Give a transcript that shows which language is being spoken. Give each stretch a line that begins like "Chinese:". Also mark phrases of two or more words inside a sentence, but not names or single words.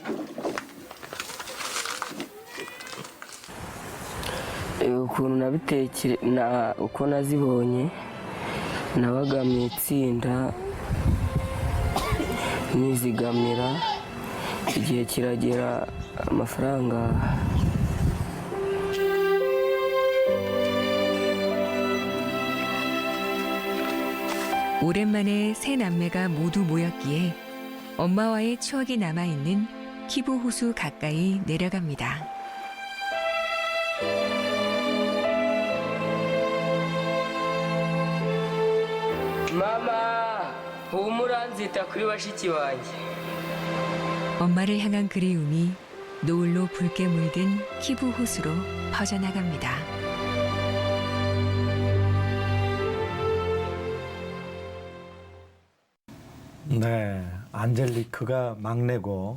Kinyarwanda: uko nazibonye nabaga mu itsinda nizigamira, igihe kiragera amafaranga
Korean: 오랜만에 세 남매가 모두 모였기에 엄마와의 추억이 남아있는 키부 호수 가까이 내려갑니다.
Kinyarwanda: mama humura nzita kuri bashiki banjye.
Korean: 엄마를 향한 그리움이 노을로 붉게 물든 키부 호수로 퍼져나갑니다. 네, 안젤리크가 막내고